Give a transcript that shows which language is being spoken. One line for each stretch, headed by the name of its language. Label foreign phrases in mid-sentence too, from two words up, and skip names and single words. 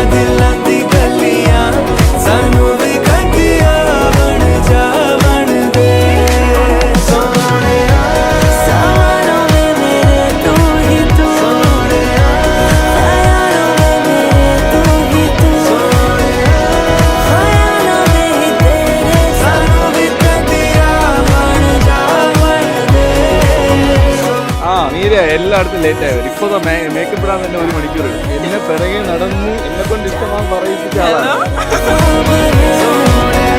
Punjabi: ਦਿਲਾਂ ਦੀ ਗੱਲੀਆਂ ਸਾਨੂੰ ਵੀ ਕਦੀਆਂ ਬਣ ਜਾ ਬਣ ਦੇ ਸੋਹਣਿਆ ਸਾਨੋਂ ਵੇ ਮੇਰੇ ਤੂੰ ਹੀ ਤੂੰ ਸੋਹਣਿਆ ਆਇਆਨੋਂ ਵੇ ਮੇਰੇ ਤੂੰ ਹੀ ਤੂੰ ਸੋਹਣਿਆ ਆਇਆਨੋਂ ਵੇ ਤੇਰੇ ਸਾਨੂੰ ਵੀ ਕਦੀਆਂ ਬਣ ਜਾ
Malayalam: മീര എല്ലായിടത്തും ലേറ്റ് ആയി വരും. ഇപ്പോൾ മേക്കപ്പ് ഇടാൻ തന്നെ 1 മണിക്കൂർ എടുക്കും. എന്നെ പിറകെ നടന്ന് എന്നെ കൊണ്ട് ഇഷ്ടമാൻ പറയിപ്പിച്ച ആളാണ്.